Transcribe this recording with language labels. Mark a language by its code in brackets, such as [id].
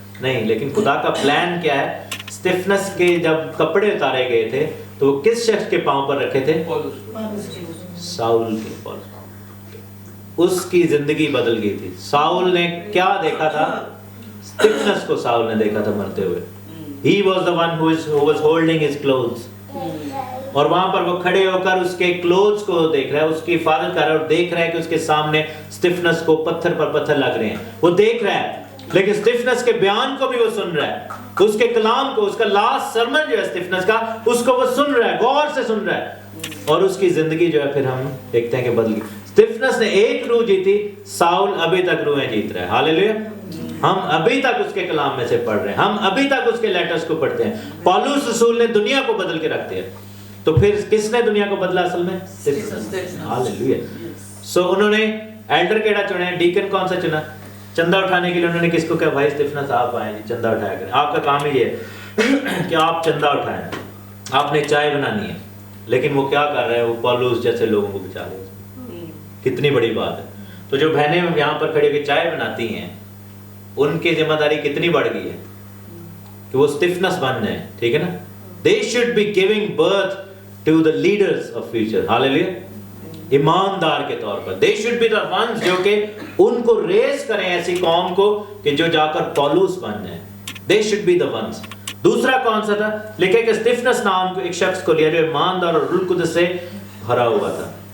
[ur] نہیں، لیکن خدا کا پلان کیا ہے؟ اسٹیفنس کے جب کپڑے اتارے گئے تھے تو وہ کس شخص کے پاؤں پر رکھے تھے؟ ساؤل کے پاؤں. اس کی زندگی بدل گئی تھی. ساؤل نے کیا دیکھا تھا؟ اسٹیفنس کو ساؤل نے دیکھا تھا مرتے ہوئے. [en] He was the one who was holding his clothes. [ur] اور وہاں پر وہ کھڑے ہو کر اس کے کلوتھس کو دیکھ رہا ہے، اس کی حفاظت کر رہا ہے، اور دیکھ رہا ہے کہ اس کے سامنے اسٹیفنس کو پتھر پر پتھر لگ رہے ہیں. وہ دیکھ رہا ہے، لیکن اسٹیفنس کے بیان کو بھی وہ سن رہا ہے، اس کے کلام کو، اس کا لاسٹ سرمن جو ہے اسٹیفنس کا، اس کو وہ سن رہا ہے، غور سے سن رہا ہے. اور اس کی زندگی جو ہے پھر ہم دیکھتے ہیں کہ بدل گئی. اسٹیفنس نے ایک روح جیتی، ساؤل ابھی تک روحیں جیت رہا ہے. ہاللیلویا. ہم ابھی تک اس کے کلام میں سے پڑھ رہے ہیں، ہم ابھی تک اس کے لیٹرز کو پڑھتے ہیں. پالوس رسول نے دنیا کو بدل کے رکھ دیا. تو پھر کس نے دنیا کو بدلا اصل میں؟ ہاللیلویا. سو انہوں نے ایلڈر کیڑا چنا، ڈیکن کون سا چنا؟ چندہ اٹھانے کے لیے انہوں نے کس کو کہا؟ بھائی اسٹیفنس آپ آئیں جی، چندہ اٹھایا کریں. آپ کا کام ہی یہ ہے کہ آپ چندہ اٹھائیں، آپ نے چائے بنانی ہے. لیکن وہ کیا کر رہے ہیں؟ وہ پالوس جیسے لوگوں کو بچا رہے ہیں. کتنی بڑی بات ہے. تو جو بہنیں یہاں پر کھڑی ہو کے چائے بناتی ہیں، ان کی ذمہ داری کتنی بڑھ گئی ہے کہ وہ اسٹیفنس بن جائیں. ٹھیک ہے نا. [en] They should be giving birth to the leaders of future. Hallelujah. [ur] ایماندار کے طور پر [en] they should be the ones [ur] جو کہ ان کو ریز کریں ایسی قوم کو کہ جو جا کر پالوس بن جائیں. [en] They should be the ones. [ur] دوسرا کون سا تھا؟ لکھے کہ اسٹیفنس نام کو ایک شخص کو لیا جو ایماندار اور روح القدس سے بھرا ہوا تھا.